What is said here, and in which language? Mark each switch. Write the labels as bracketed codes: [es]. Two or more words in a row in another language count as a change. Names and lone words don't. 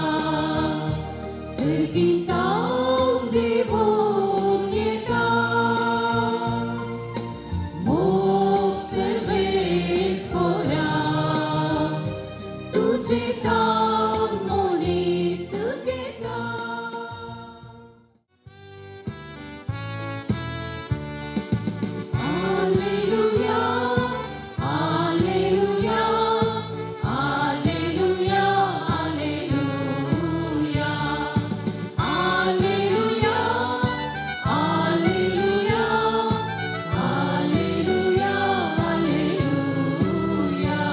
[kok] सर्गितां देवोन येता मोग सर्वेस्परा तुझे काम मनीस घेता [la] Alleluia, Alleluia, Alleluia, Alleluia, Alleluia, Alleluia, Alleluia, Alleluia.